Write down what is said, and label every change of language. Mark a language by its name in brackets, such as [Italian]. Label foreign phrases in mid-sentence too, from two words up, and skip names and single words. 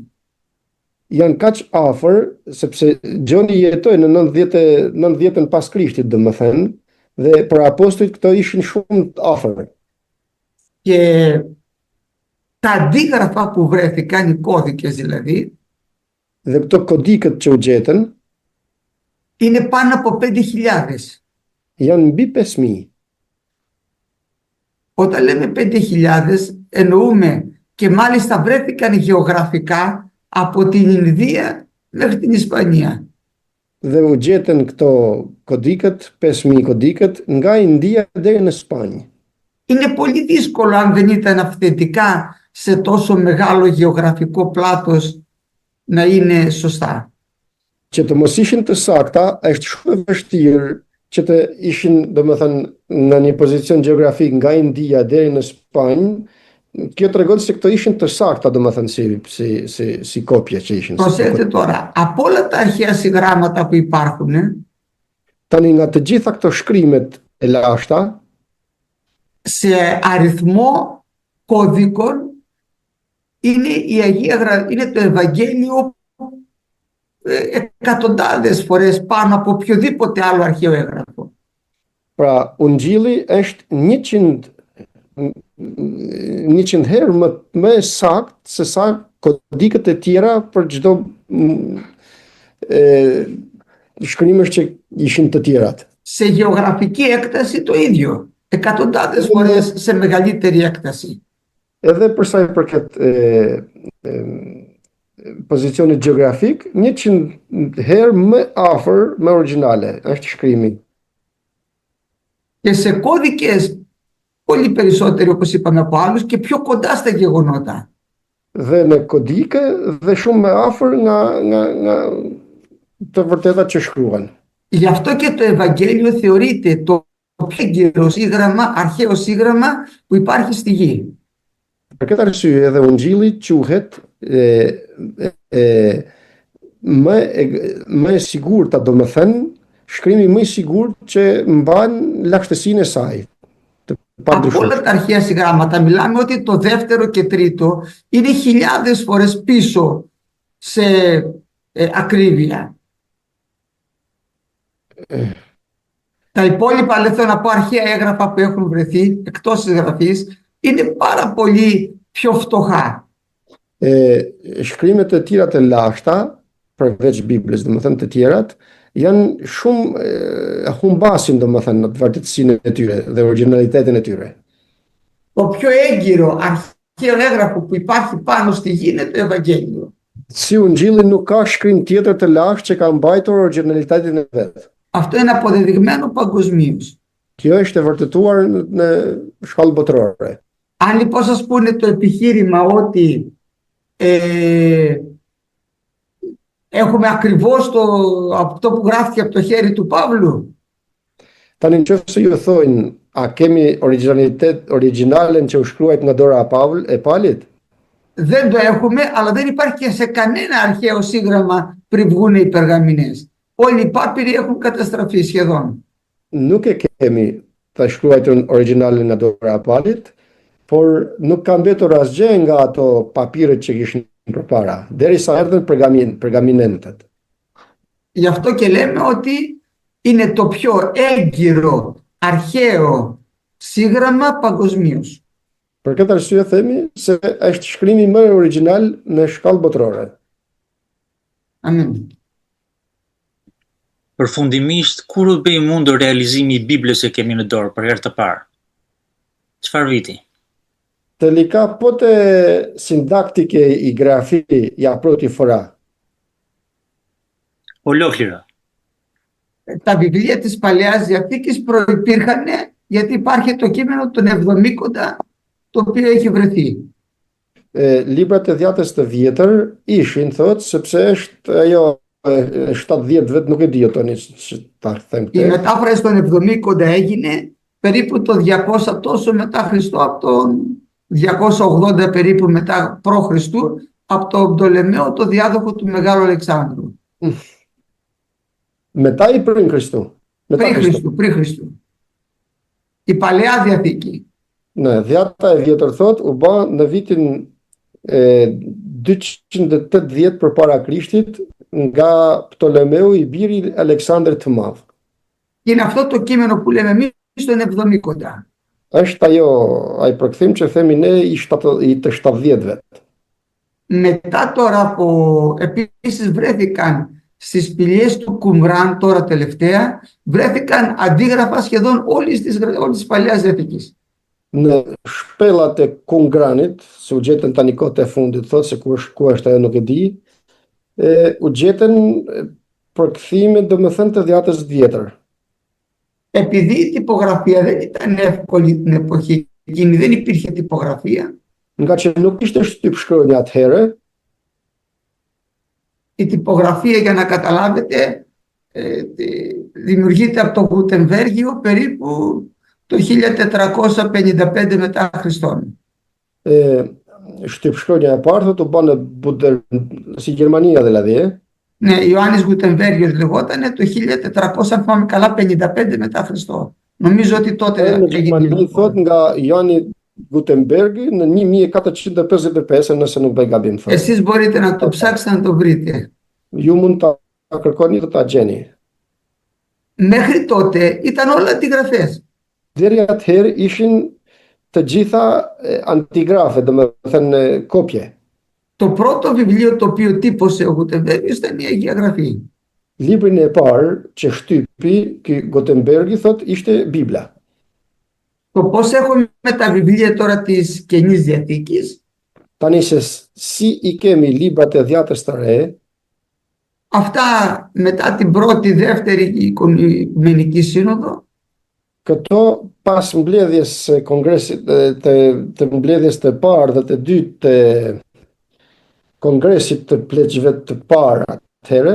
[Albanian] Janë kaq afër sepse Gjoni jetoi në 90-ën pas Krishtit, domethënë, dhe për apostujt këto ishin shumë të afër. [Greek] Και τα αντίγραφα που βρέθηκαν, οι κώδικες δηλαδή, [Albanian] dhe këto kodikët që u gjetën, [Greek] είναι πάνω από 5.000. [Albanian] Janë mbi 5.000. [Greek] Όταν λέμε 5.000, εννοούμε και μάλιστα βρέθηκαν γεωγραφικά από την Ινδία μέχρι την Ισπανία. [Albanian] Dhe u gjetën këto kodikët, 5.000 kodikët, nga India deri në Spanjë. [Greek] Είναι πολύ δύσκολο, αν δεν ήταν αυθεντικά σε τόσο μεγάλο γεωγραφικό πλάτος, να είναι σωστά. [Albanian] që të mos ishin të sakta, është shumë e vështirë që të ishin, domethënë, në një pozicion gjeografik nga India deri në Spanjë. Kjo tregon se këto ishin të sakta, domethënë, si kopje që ishin. [Greek] Προσέξτε τώρα, από όλα τα αρχαία συγγράμματα που υπάρχουν, [Albanian] Tani nga të gjitha këto shkrimet e lashta, [Greek] σε αριθμό κώδικων είναι το Ευαγγέλιο εκατοντάδες φορές πάνω από οποιοδήποτε άλλο αρχαίο έγγραφο. [Albanian] pra Ungjilli është 100 herë më sakt se sa kodikët e tjera për çdo shkrimesh që ishin të tjerat. [Greek] Σε γεωγραφική έκταση το ίδιο. Εκατοντάδες φορές σε μεγαλύτερη έκταση. [Albanian] Edhe për sa i përket pozicionit gjeografik, 100 herë më afër me origjinale është shkrimi. [Greek] Και σε κώδικες πολύ περισσότερο, όπως είπαμε, από άλλους και πιο κοντά στα γεγονότα. [Albanian] Dhe në kodike dhe shumë më afër nga të vërtetat që shkruan. [Greek] Γι' αυτό και το Ευαγγέλιο θεωρείται το πιο έγκυρο σύγγραμμα, αρχαίο σύγγραμμα που υπάρχει στη γη. [Albanian] Për këtë arsye edhe Ungjilli quhet më e sigurta, domethënë shkrimi më i sigurt që mban lakshtësinë e saj. [Greek] Από όλα τα αρχαία συγγράμματα μιλάμε ότι το δεύτερο και τρίτο είναι χιλιάδες φορές πίσω σε ακρίβεια. Τα υπόλοιπα, λέω να πω, αρχαία έγγραφα που έχουν βρεθεί εκτός της γραφής είναι πάρα πολύ πιο φτωχά. [Albanian] Shkrimet e tjera të lashta, përveç Biblës, domethënë të tjerat, janë shumë humbasin, domethënë, në të vërtetësinë e tyre dhe originalitetin e tyre. [Greek] Το πιο έγκυρο αρχαίο έγγραφο που υπάρχει πάνω στη γη είναι το Ευαγγέλιο. [Albanian] Si Ungjilli nuk ka shkrim tjetër të lashtë që ka mbajtur originalitetin e vet. [Greek] Αυτό είναι αποδεδειγμένο παγκοσμίως. [Albanian] Kjo është e vërtetuar në shkallë botërore. [Greek] Αν λοιπόν σας πούνε το επιχείρημα ότι έχουμε ακριβώς αυτό που γράφτηκε από το χέρι του Παύλου, [Albanian] Tani nëse ju thojnë, a kemi originalen që u shkruajt nga dora e Palit? [Greek] δεν το έχουμε, αλλά δεν υπάρχει και σε κανένα αρχαίο σύγγραμμα πριν βγουν οι περγαμηνές. Όλοι οι πάπυροι έχουν καταστραφεί σχεδόν. [Albanian] Nuk e kemi të shkruajtën originalen nga dora e Palit, por nuk ka mbetur asgjë nga ato papirët që kishin përpara, derisa erdhën pergaminentët. [Greek] Γι' αυτό και λέμε ότι είναι το πιο έγκυρο αρχαίο σύγγραμμα παγκοσμίως. [Albanian] Për këtë arsye themi se është shkrimi më original në shkallë botërore. Amin. Përfundimisht, kur u bëj mundur realizimi i Biblës që kemi në dorë për herë të parë? Çfarë viti? [Greek] Τελικά πότε συντάχθηκε η γραφή για πρώτη φορά? Ολόκληρα. Τα βιβλία της Παλαιάς Διαθήκης προϋπήρχαν γιατί υπάρχει το κείμενο των Εβδομήκοντα το οποίο έχει βρεθεί. [Albanian] Librat e Dhjatës të Vjetër ishin, thot, sepse është ajo 70 vet, nuk e di tani ta them [Greek] Η μετάφραση των Εβδομήκοντα έγινε περίπου το 200 τόσο μετά Χριστό, από το 280 περίπου μετά π.Χ. από τον Πτολεμαίο, το διάδοχο του Μεγάλου Αλεξάνδρου. Μετά ή πριν Χριστού? Πριν Χριστού. Η Παλαιά Διαθήκη. Ναι, [Albanian] Dhjata e Vjetër thot u bë në vitin 280 përpara Krishtit nga Ptolemeu i biri Aleksandër të Madh. [Greek] Είναι αυτό το κείμενο που λέμε εμείς στον Εβδομήκοντα. [Albanian] Është ai përkthim që themi ne i të 70-vet. [Greek] Μετά τώρα που επίσης βρέθηκαν στις σπηλιές του Κουμράν, τώρα τελευταία, βρέθηκαν αντίγραφα σχεδόν όλης της Παλαιάς Διαθήκης. [Albanian] Në shpellat e Kungranit, se u gjetën tani kohët e fundit, thot se ku është ajo nuk e di, u gjetën përkthime domethënë të Dhjatës Vjetër. [Greek] Επειδή η τυπογραφία δεν ήταν εύκολη την εποχή εκείνη, δεν υπήρχε τυπογραφία. [Albanian] Nga që nuk ishte shtyp shkronja atëherë, [Greek] η τυπογραφία, για να καταλάβετε, δημιουργείται από το Γουτεμβέργιο περίπου το 1455 μετά Χριστόν. [Albanian] Shtypshkronja e parë thotë u bën si Gjermania δηλαδή. [Greek] Ναι, Ιωάννης Γουτεμβέργιος λεγότανε το 1400, αν θυμάμαι καλά, 55 μετά Χριστό. Νομίζω ότι τότε [Albanian] Në Gjermani thot nga Joani Gutenberg në 1455, nëse nuk bëj gabim thot. [Greek] Εσείς μπορείτε να το ψάξετε να το βρείτε. [Albanian] Ju mund ta kërkoni dhe ta gjeni. [Greek] Μέχρι τότε ήταν όλα αντιγραφές. [Albanian] Deri atëherë ishin të gjitha antigrafe, domethënë kopje. [Greek] Το πρώτο βιβλίο το οποίο τύπωσε ο Γουτεμβέργιος ήταν η Αγία Γραφή. [Albanian] Librin e parë që shtypi ky Gutenbergi thot ishte Bibla. [Greek] Το πώς έχουμε τα βιβλία τώρα της Καινής Διαθήκης, [Albanian] Tani se si i kemi librat e Dhjatës së Re, [Greek] αυτά μετά την πρώτη, δεύτερη Οικουμενική Σύνοδο, [Albanian] këto pas mbledhjes së kongresit të mbledhjes të parë dhe të dytë të kongresit të pleqjve të parë atëherë,